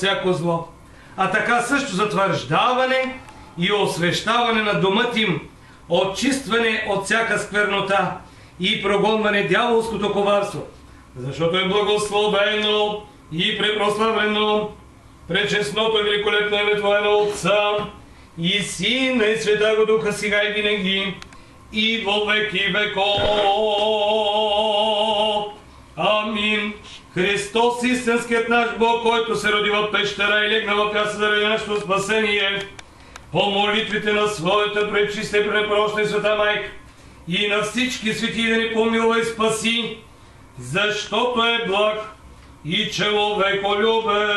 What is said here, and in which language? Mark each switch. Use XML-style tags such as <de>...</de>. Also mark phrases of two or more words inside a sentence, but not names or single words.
<bg>всяко зло, а така също затвърждаване и освещаване на домът им, очистване от всяка сквернота и прогонване дяволското коварство, защото е благословено и препрославено пречестното и великолепно име Твое на Отца и Сина и</bg> <cu>Святаго Духа,</cu> <bg>сега и винаги и</bg> <cu>во веки веков.</cu> <bg>Амин. Христос, истинският наш Бог, който се роди в пещера и легна в ясла заради нашето спасение, по молитвите на своята пречиста и препрощна и света майка и на всички свети да ни помилва и спаси, защото е благ и човеколюбец.</bg>